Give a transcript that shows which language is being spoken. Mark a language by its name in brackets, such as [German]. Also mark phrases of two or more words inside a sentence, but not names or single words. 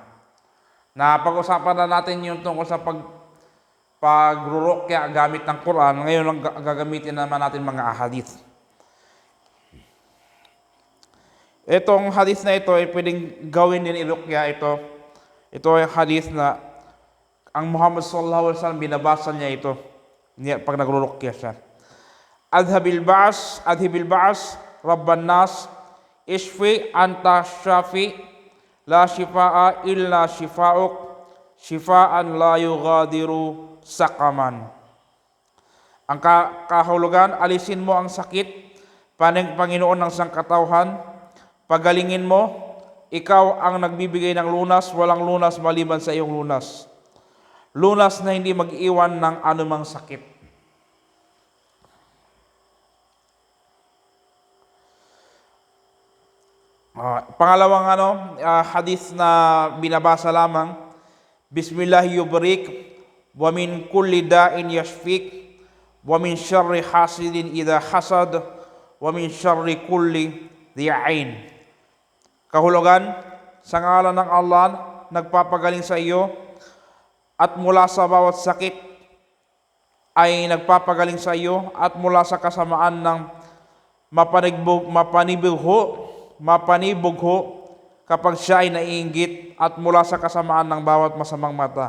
[Filipino] Na pag-usapan na natin yung tungkol sa pagrurukya gamit ng Quran. Ngayon lang gagamitin naman natin mga ahadith. Itong hadith na ito ay pwedeng gawin din irukya ito. Ito ay hadith na ang Muhammad [Arabic] صلى الله عليه وسلم [Filipino] binabasa niya ito pag nagrurukya siya. [Arabic] أذهب البأس رب الناس اشف أنت الشافي لا شفاء إلا شفاؤك شفاء لا يغادر سقما. [Filipino] Ang kahulugan, alisin mo ang sakit, Panginoon ng sangkatauhan, pagalingin mo, ikaw ang nagbibigay ng lunas, walang lunas maliban sa iyong lunas. Lunas na hindi mag-iwan ng anumang sakit. Pangalawang hadith na binabasa lamang, [Arabic] بسم الله يبريك ومن كل داء يشفيك ومن شر حاسد إذا حسد ومن شر كل ذي عين. [Filipino] Kahulugan, sa ngalan ng Allah, nagpapagaling sa iyo, at mula sa bawat sakit ay nagpapagaling sa iyo, at mula sa kasamaan ng mapanibugho kapag siya ay naiinggit, at mula sa kasamaan ng bawat masamang mata.